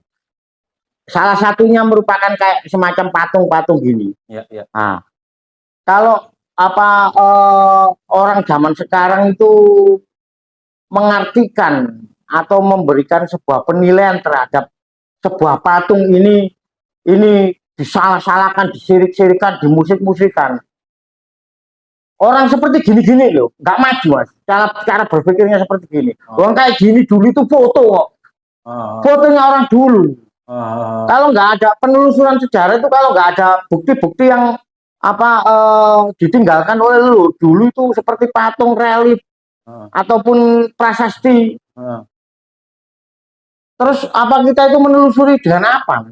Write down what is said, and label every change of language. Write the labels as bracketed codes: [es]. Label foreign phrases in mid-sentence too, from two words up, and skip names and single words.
[id] Salah satunya merupakan kayak semacam patung-patung gini. ya, ya, Nah, kalau orang zaman sekarang itu mengartikan atau memberikan sebuah penilaian terhadap sebuah patung ini disalah-salahkan, disirik-sirikan, dimusik-musikan. Orang seperti gini-gini loh, nggak maju mas. Cara berpikirnya seperti gini. Orang kayak gini dulu itu foto kok. Fotonya orang dulu. Kalau nggak ada penelusuran sejarah itu, kalau nggak ada bukti-bukti yang ditinggalkan oleh lu dulu itu seperti patung relief ataupun prasasti, Terus apa kita itu menelusuri dengan apa?